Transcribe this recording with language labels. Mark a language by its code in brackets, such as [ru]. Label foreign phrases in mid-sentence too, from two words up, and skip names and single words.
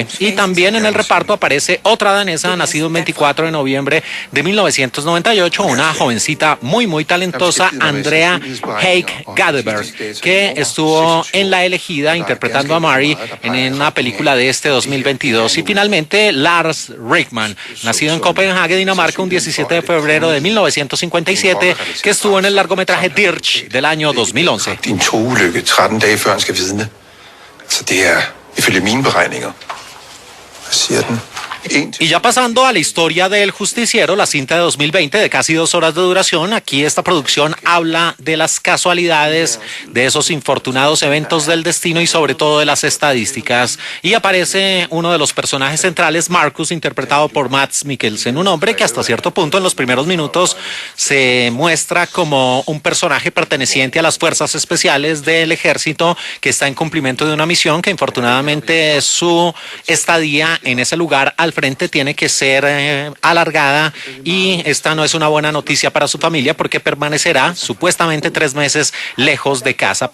[es] Y también en el reparto aparece otra danesa, nacida un 24 de noviembre de 1998, una jovencita muy talentosa, Andrea Haig Gadeberg, que estuvo en La Elegida interpretando a Mary en una película de este 2022. Y finalmente Lars Rickman, nacido en Copenhague, Dinamarca, un 17 de febrero de 1957, que estuvo en el largometraje Dirch del año 2011. [da] Din togulykke 13 dage før han skal vidne. Så det er ifølge mine beregninger. Hvad siger den? [es] Y ya pasando a la historia del Justiciero, la cinta de 2020 de casi 2 horas de duración, aquí esta producción habla de las casualidades, de esos infortunados eventos del destino y sobre todo de las estadísticas. Y aparece uno de los personajes centrales, Marcus, interpretado por Mads Mikkelsen, un hombre que hasta cierto punto en los primeros minutos se muestra como un personaje perteneciente a las fuerzas especiales del ejército que está en cumplimiento de una misión que infortunadamente su estadía en ese lugar al frente tiene que ser alargada, y esta no es una buena noticia para su familia porque permanecerá supuestamente 3 meses lejos de casa.